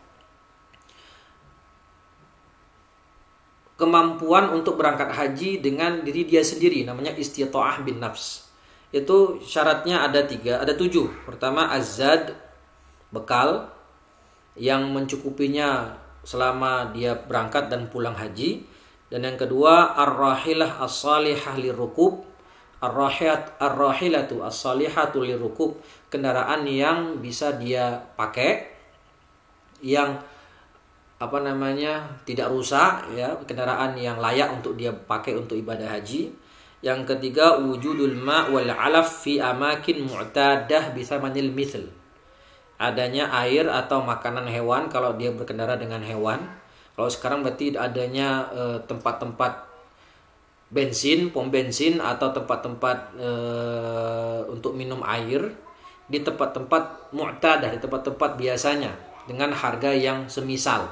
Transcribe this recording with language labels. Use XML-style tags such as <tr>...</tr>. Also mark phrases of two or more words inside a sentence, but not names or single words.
<id>Kemampuan untuk berangkat haji dengan diri dia sendiri, namanya</id> <ar>استطاعة بالنفس.</ar> <id>Itu syaratnya ada 7. Pertama, azad, bekal yang mencukupinya selama dia berangkat dan pulang haji. Dan yang kedua,</id> <ar>الراحلة الصالحة للركوب. الراحلة الصالحة للركوب,</ar> <id>kendaraan yang bisa dia pakai, yang tidak rusak, ya, kendaraan yang layak untuk dia pakai untuk ibadah haji. Yang ketiga,</id> <ar>وجود الماء والعلف في أماكن معتادة بثمن المثل,</ar> <id>adanya air atau makanan hewan kalau dia berkendara dengan hewan. Kalau sekarang berarti adanya tempat-tempat bensin, pom bensin atau tempat-tempat untuk minum air di tempat-tempat mu'tadah, di tempat-tempat biasanya dengan harga yang semisal.</id>